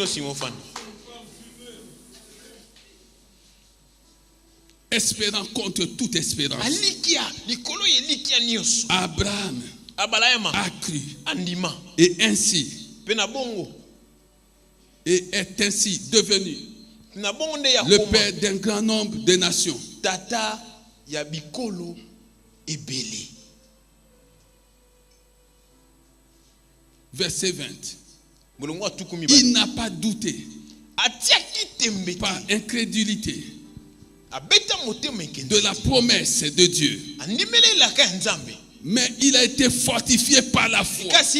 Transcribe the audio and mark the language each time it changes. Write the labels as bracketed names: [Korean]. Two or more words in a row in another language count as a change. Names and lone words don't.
[French] Espérant contre toute espérance. Abraham a cru. Et ainsi. Et est ainsi devenu le père d'un grand nombre de nations. [Lingala] Tata ya bikolo ebele. [French] Verset 20. Il n'a pas douté par incrédulité de la promesse de Dieu. Mais il a été fortifié par la foi.